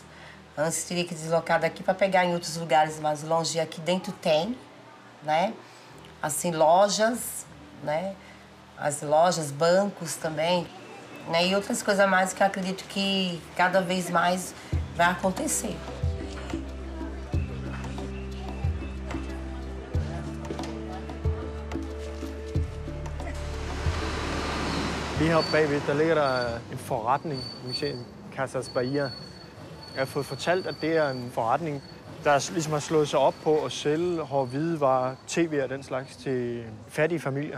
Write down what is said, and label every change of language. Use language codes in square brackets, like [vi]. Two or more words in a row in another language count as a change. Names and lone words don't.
[pt] Antes teria que deslocar daqui para pegar em outros lugares mais longe. Aqui dentro tem, né? Assim, lojas, né? As lojas, bancos também, né? E outras coisas mais que eu acredito que cada vez mais vai acontecer. [da] Lige heroppe bagved, der ligger der en forretning, vi kan se en Casas Bahia. Jeg har fået fortalt, at det er en forretning, der ligesom har slået sig op på at sælge hårde hvidevarer, tv og den slags til fattige familier.